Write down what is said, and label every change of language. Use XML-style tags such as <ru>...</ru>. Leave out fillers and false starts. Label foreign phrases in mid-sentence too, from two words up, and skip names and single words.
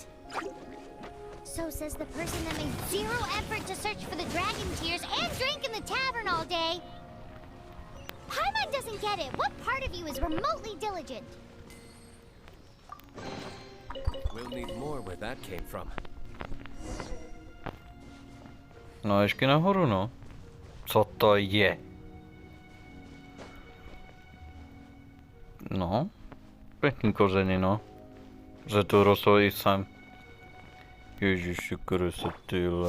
<en>So says the person that made zero effort to search for the dragon tears and drank in the tavern all day. Paimon doesn't get it. What part of you is remotely diligent? We'll need more where that came from.</en> <cs>No ještě nahoru, no. Co to je? No. Pěkný kořeny, no. Že to rostlo i sem. Ježiši Kriste, tyhle.</cs>